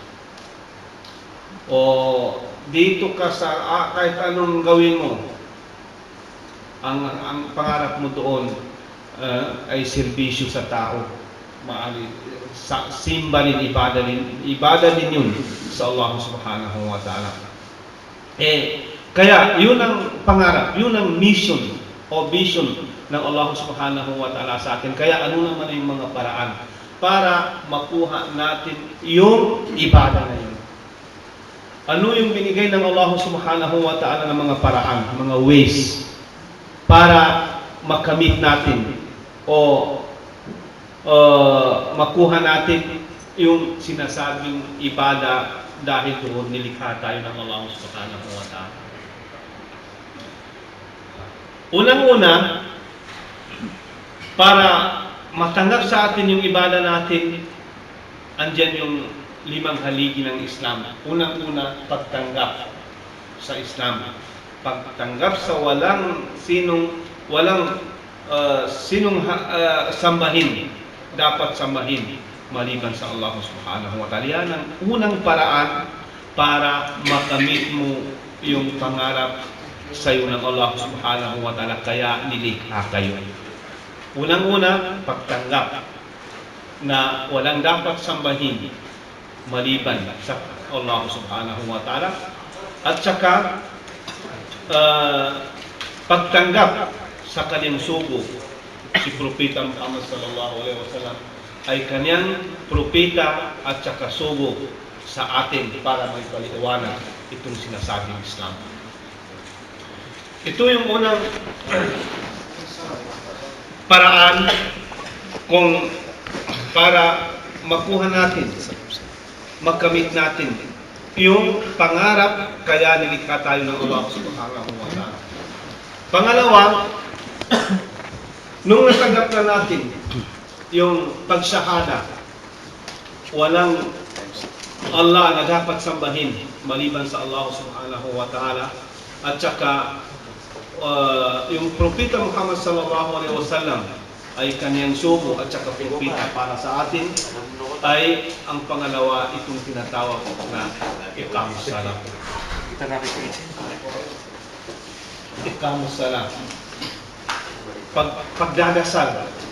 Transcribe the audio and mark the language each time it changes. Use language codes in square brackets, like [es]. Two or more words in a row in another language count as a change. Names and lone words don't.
[tl] O dito ka sa kahit anong gawin mo, ang pangarap mo doon ay serbisyo sa tao. Simba din, ibada din yun sa Allah [ar] سبحانه وتعالى. [tl] Kaya yun ang pangarap, yun ang mission o vision ng Allah [ar] سبحانه وتعالى [tl] sa atin. Kaya ano naman yung mga paraan para makuha natin yung ibada na yun? Ano yung binigay ng Allah [ar] سبحانه وتعالى [tl] ng mga paraan, mga ways para makamit natin o makuha natin yung sinasabing ibada dahil doon nilikha tayo ng Allah [ar] سبحانه وتعالى. [tl] Unang-una, para matanggap sa atin yung ibada natin, andyan yung 5 haligi ng Islam. Unang-una, pagtanggap sa Islam. Pagtanggap sa walang sinong sambahin, dapat sambahin maliban sa Allah [ar] سبحانه وتعالى. [tl] Yan ang unang paraan para makamit mo yung pangarap sa iyo ng Allah [ar] سبحانه وتعالى, [tl] kaya nilikha kayo. Unang-una, pagtanggap na walang dapat sambahin maliban sa Allah [ar] سبحانه وتعالى, [tl] at saka pagtanggap sa kanyang sugo. Si Propeta Muhammad [ar] صلى الله عليه وسلم [tl] ay kanyang propeta at saka sugo sa atin para may paliwanag itong sinasabing Islam. Ito yung unang paraan kung para makuha natin, makamit natin yung pangarap, kaya nilikha tayo ng Allah [ar] سبحانه وتعالى. [tl] Pangalawa, nung natanggap na natin yung pagsyahada, walang Allah na dapat sambahin maliban sa Allah [ar] سبحانه وتعالى, [tl] at saka yung Propeta Muhammad [ar] صلى الله عليه وسلم [tl] ay kanyang sugo at saka propeta para sa atin, ay ang pangalawa itong tinatawag na [ar] إقامة الصلاة. إقامة الصلاة, pagdadasal.